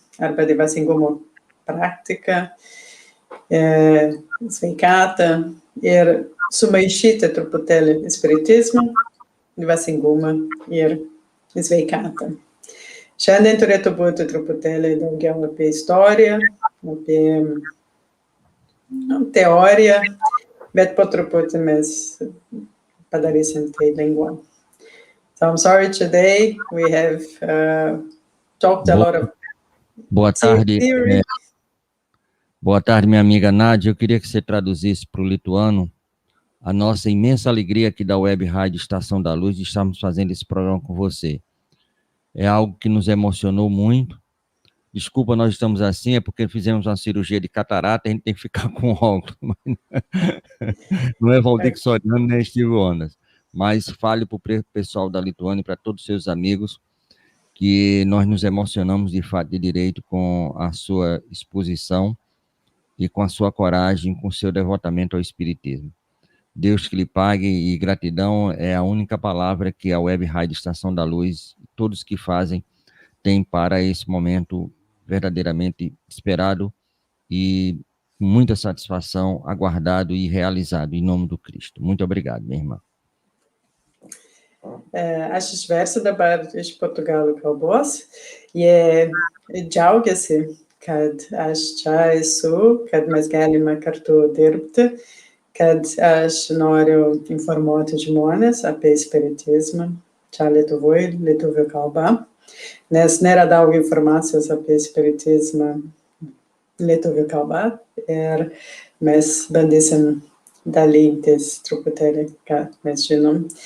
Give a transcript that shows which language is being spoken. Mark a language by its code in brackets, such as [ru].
[lt] arba dvasingumo praktika, sveikatą ir sumaišyti truputėlį spiritizmą, dvasingumą ir sveikatą. Šiandien turėtų būti truputėlį daugiau apie istoriją, apie teoriją, bet po truputį mes padarysim tai lengviau. [en] So I'm sorry today we have talked a lot of [pt] Boa tarde. [en] theory. [pt] Boa tarde, minha amiga Nádia. Eu queria que você traduzisse para o lituano a nossa imensa alegria aqui da Web Rádio Estação da Luz de estarmos fazendo esse programa com você. É algo que nos emocionou muito. Desculpa, nós estamos assim, é porque fizemos uma cirurgia de catarata, a gente tem que ficar com óculos. Não é Valdir Soriano, nem Steve Ondas. Mas fale para o pessoal da Lituânia e para todos os seus amigos que nós nos emocionamos de fato de direito com a sua exposição e com a sua coragem, com o seu devotamento ao Espiritismo. Deus que lhe pague, e gratidão é a única palavra que a Web Rádio Estação da Luz, todos que fazem, têm para esse momento verdadeiramente esperado e com muita satisfação, aguardado e realizado, em nome do Cristo. Muito obrigado, minha irmã. [lt] Aš išversiu dabar iš portugalų kalbos. Jie džiaugiasi, kad aš čia esu, kad mes galime kartu dirbti, kad aš noriu informuoti žmonės apie spiritizmą čia Lietuvoje, lietuvių kalba, nes nėra daug informacijos apie spiritizmą lietuvių kalba ir mes bandysim dalintis truputėlį, ką mes žinom.